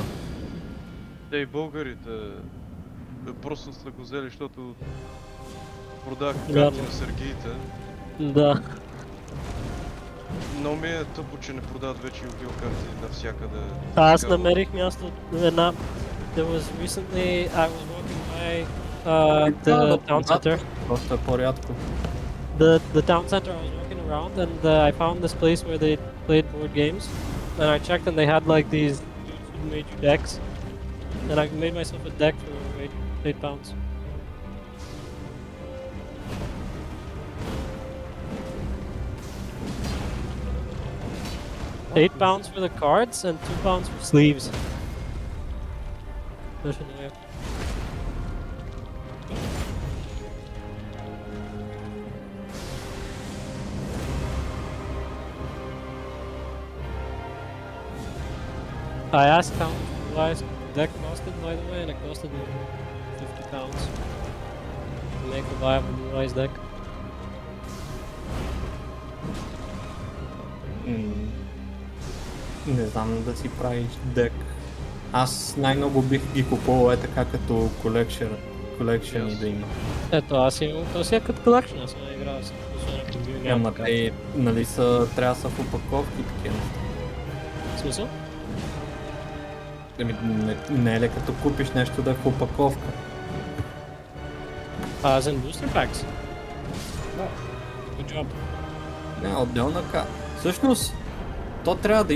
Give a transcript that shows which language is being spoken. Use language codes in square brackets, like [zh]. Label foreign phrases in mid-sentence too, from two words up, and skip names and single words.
[bg] Те и българите просто са го взели, защото продаха карти Вярно. на Сергиите. Да. Но ми е тъпо, че не продават вече Yu-Gi-Oh карти навсякъде. Аз Така, намерих място една... [en] There was recently, I was walking by the town center. [bg] Просто е по-рядко. [en] The town center, I was walking around and I found this place where they played board games. And I checked and they had like these dudes who made you decks. And I made myself a deck for £8. £8 for the cards and £2 for sleeves. [bg] Точно така. [en] I asked how much the realized deck costed, by the way, and it costed me £50 to make a viable realized deck. [bg] Не знам да си правиш дек. Аз най-много бих ги купувал така като колекшън и да има. Ето, аз имам, то си е като collection, аз не играя с това. Ама те, нали трябва да са в упаковки такива неща. В смисъл? Не е ли като купиш нещо да е в упаковка? [en] As in booster packs? No. Good job. [bg] Не, отделна Всъщност, то трябва да има